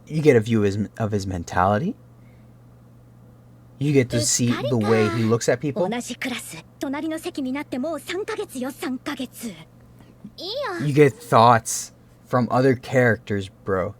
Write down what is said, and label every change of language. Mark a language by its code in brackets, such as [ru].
[en] You get a view of his mentality. You get to see the way he looks at people. [ja] 同じクラス、隣の席になってもう3ヶ月よ、3ヶ月。いいよ。 [en] You get thoughts from other characters, bro.